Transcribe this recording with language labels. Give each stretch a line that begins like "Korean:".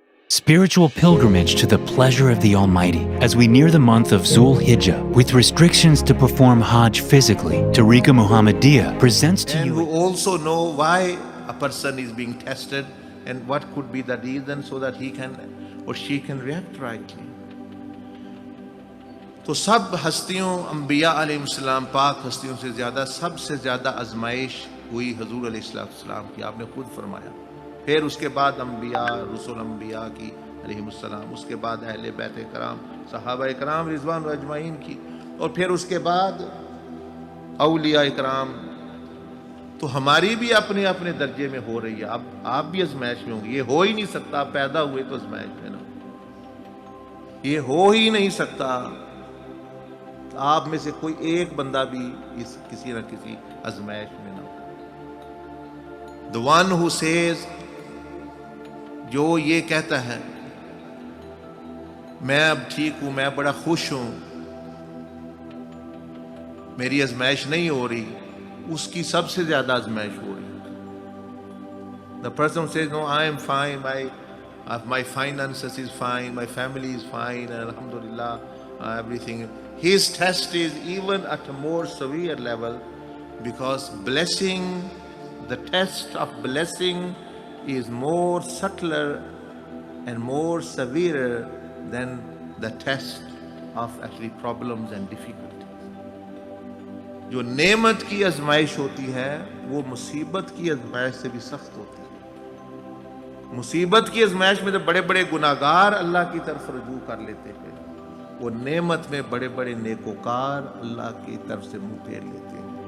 English: Spiritual pilgrimage to the pleasure of the Almighty as we near the month of Zul Hijjah. With restrictions to perform Hajj physically, Tareeqah Muhammadiyah presents to you. And who also know why a person is being tested and what could be the reason so that he can or she can react rightly.
Hindi: तो सब हस्तियों अंबिया अलैहिस्सलाम पाक हस्तियों से ज़्यादा सबसे ज़्यादा आजमाइश हुई हजूर अलैहिस्सलाम की, आपने खुद फरमाया। फिर उसके बाद अंबिया रसूल अंबिया की अलैहिमुस्सलाम, उसके बाद अहले बैत कराम सहाबा कराम रिजवान अजमाइन की, और फिर उसके बाद औलिया कराम। तो हमारी भी अपने अपने दर्जे में हो रही है। अब आप भी आजमाइश में होंगे, ये हो ही नहीं सकता, पैदा हुए तो आजमाइश में ना, ये हो ही नहीं सकता। आप में से कोई एक बंदा भी इस किसी न किसी आजमाइश में ना हो।
English: The one who says,
Hindi: जो ये कहता है मैं अब ठीक हूं, मैं बड़ा खुश हूं, मेरी आजमाइश नहीं हो रही, उसकी सबसे ज्यादा आजमाइश हो रही है।
English: The person says, no, I am fine, my finances is fine, my family is fine, and alhamdulillah, everything. His test is even at a more severe level, because blessing, the test of blessing is more subtler and more severe than the test of actually problems and difficulties.
Hindi: जो नेमत की आजमाइश होती है वो मुसीबत की आजमाइश से भी सख्त होती है। मुसीबत की आजमाइश में तो बड़े बड़े गुनाहगार अल्लाह की तरफ रुजू कर लेते हैं, वो नेमत में बड़े बड़े नेकोकार अल्लाह की तरफ से मुंह फेर लेते हैं।